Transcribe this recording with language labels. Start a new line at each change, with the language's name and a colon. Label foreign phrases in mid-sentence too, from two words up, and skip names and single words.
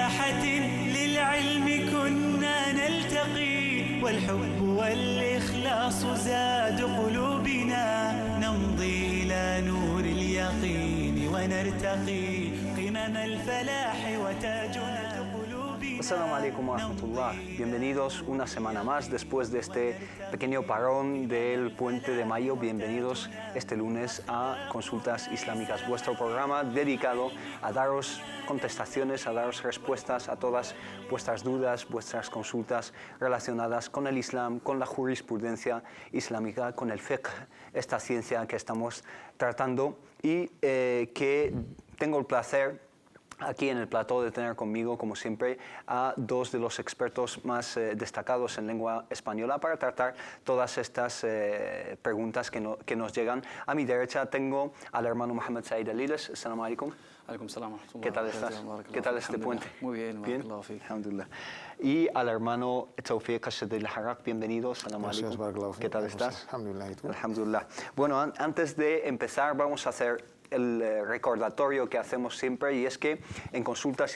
Arabic: جنات للعلم كنا نلتقي والحب والإخلاص زاد قلوبنا نمضي إلى نور اليقين ونرتقي قمم الفلاح وتاجنا قلوبنا. السلام عليكم ورحمة الله.
Spanish: Bienvenidos una semana más después de este pequeño parón del Puente de Mayo. Bienvenidos este lunes a Consultas Islámicas, vuestro programa dedicado a daros contestaciones, a daros respuestas a todas vuestras dudas, vuestras consultas relacionadas con el Islam, con la jurisprudencia islámica, con el fiqh, esta ciencia que estamos tratando y que tengo el placer aquí en el plató de tener conmigo, como siempre, a dos de los expertos más destacados en lengua española para tratar todas estas preguntas que nos llegan. A mi derecha tengo al hermano Mohammed Said Aliles.
Arabic: السلام عليكم. عليكم السلام.
Spanish: ¿Qué tal estás? ¿Qué tal este puente? Muy bien, ¿Bien?
Arabic: الحمد لله.
Spanish: Y al hermano Tawfiq Ashad al-Harraq. Bienvenido.
Arabic: السلام عليكم.
Spanish: ¿Qué tal estás?
Arabic: الحمد لله. الحمد لله.
Spanish: Bueno, antes de empezar vamos a hacer el recordatorio que hacemos siempre, y es que en Consultas